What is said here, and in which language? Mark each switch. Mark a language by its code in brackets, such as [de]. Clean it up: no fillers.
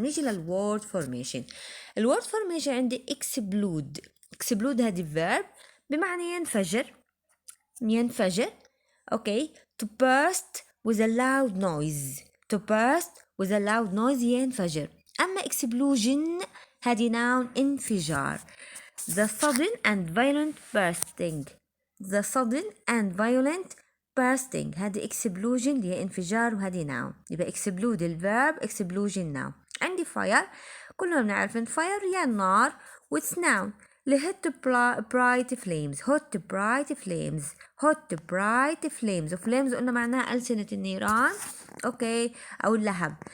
[ar] نيجي للword formation. الword formation عندي explode هذه verb بمعنى ينفجر [en] okay to burst with a loud noise. to burst with a loud noise ينفجر. [ar] أما explosion هذه noun انفجار. [en] The sudden and violent bursting. The sudden and violent bursting [ar] هذه explosion اللي هي انفجار وهذه noun. يبقى explode الverb explosion noun. عندي fire كلنا بنعرف ان fire هي النار [en] with noun. hot bright flames hot bright flames hot bright flames [ar] وفليمز قلنا معناها ألسنة النيران اوكي أو اللهب.